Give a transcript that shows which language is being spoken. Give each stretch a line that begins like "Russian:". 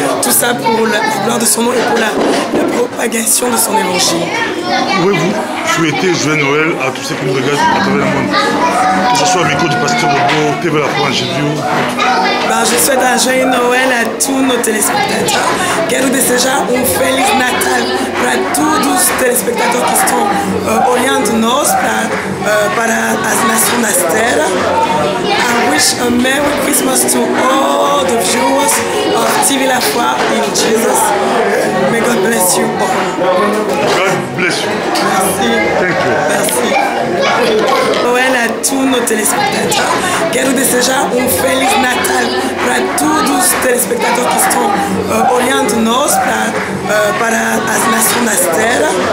French: Tout ça pour la gloire de son nom et pour la propagation de son évangile. Pouvez-vous souhaiter joyeux Noël à tous ceux qui nous regardent à travers le monde? Que ce soit au micro du pasteur Bobo, TV La Foi en Jésus. Je souhaite un joyeux Noël à tous nos téléspectateurs.
Portuguese: Quero desejar Feliz Natal para todos os telespectadores que estão olhando nós para as nações da terra.
English: I wish a Merry Christmas to all the viewers of TV La Foi in Jesus. May God bless you all. God bless you.
French: Merci.
English: Thank you.
French: Merci. Noël à tous nos téléspectateurs.
Portuguese: Quero desejar Feliz Natal para todos os telespectadores que estão olhando nós para as nações da terra.